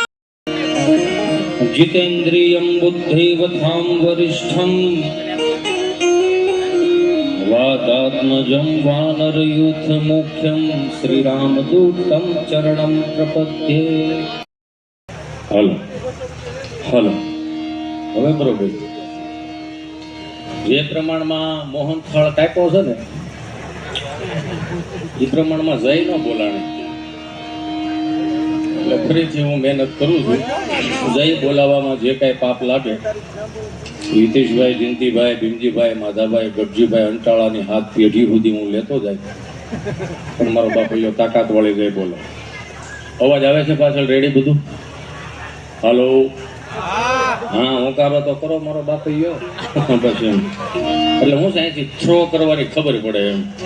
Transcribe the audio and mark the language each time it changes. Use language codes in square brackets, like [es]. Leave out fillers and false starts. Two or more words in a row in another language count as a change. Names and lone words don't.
[sa] जितेन्द्रियं बुद्धिवतां वरिष्ठं वातात्मजं वानरयूथमुख्यं श्रीरामदूतं चरणं प्रपद्ये। [en] hello hello [gu] હવે બરોબર જે પ્રમાણમાં મોહન થળ કાપ્યો છે ને એ પ્રમાણમાં જય ન બોલાણે એટલે ફરીથી હું મહેનત કરું છું જય બોલાવવામાં જે કાંઈ પાપ લાગે હિતેશભાઈ જયંતિભાઈ ભીમજીભાઈ માધાભાઈ ગઢજીભાઈ અંટાળાની હાથ પેઢી સુધી હું લેતો જાય પણ મારો બાપૈયો તાકાત વાળી જય બોલો અવાજ આવે છે પાછળ રેડી બધું હાલો હા હોકારો તો કરો મારો બાપૈયો પછી એમ એટલે હું સાયન્સથી થ્રો કરવાની ખબર પડે એમ